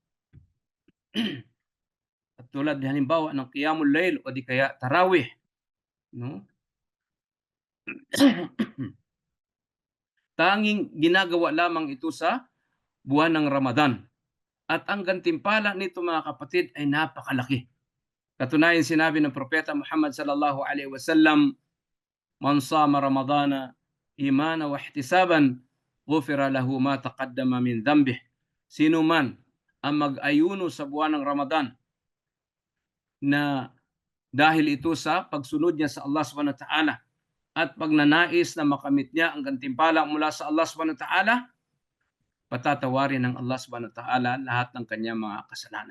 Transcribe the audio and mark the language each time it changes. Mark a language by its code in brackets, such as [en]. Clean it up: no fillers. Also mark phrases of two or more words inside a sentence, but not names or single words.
[tl] Katulad halimbawa ng Qiyamul Layl o di kaya Tarawih. No? Tanging ginagawa lamang ito sa buwan ng Ramadan. At ang gantimpala nito mga kapatid ay napakalaki. Katunayan sinabi ng Propeta Muhammad [ar] صلى الله عليه وسلم, "من صام رمضان إيمانا واحتسابا غفر له ما تقدم من ذنبه." [tl] Sino man ang mag-ayuno sa buwan ng Ramadan na dahil ito sa pagsunod niya sa Allah [ar] سبحانه وتعالى [tl] at pagnanais na makamit niya ang gantimpala mula sa Allah [ar] سبحانه وتعالى, [tl] patatawarin ng Allah [ar] سبحانه وتعالى [tl] lahat ng kanyang mga kasalanan.